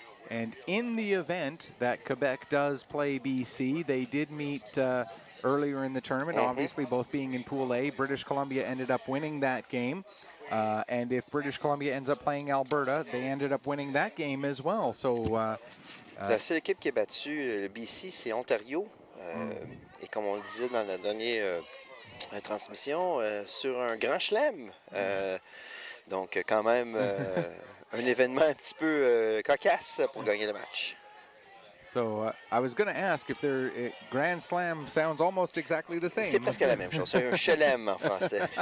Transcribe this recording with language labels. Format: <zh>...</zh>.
<en>And in the event that Quebec does play BC, they did meet earlier in the tournament, obviously both being in Pool A. British Columbia ended up winning that game. And if British Columbia ends up playing Alberta, they ended up winning that game as well. So,</en> <fr>la seule équipe qui a battu le BC, c'est Ontario. Et comme on le disait dans la dernière transmission, sur un grand chelem. Donc, quand même... un événement un petit peu cocasse pour gagner le match.</fr> <en>So I was going to ask if their Grand Slam sounds almost exactly the same.</en> <fr>C'est presque la même chose. C'est un chelem en français.</fr>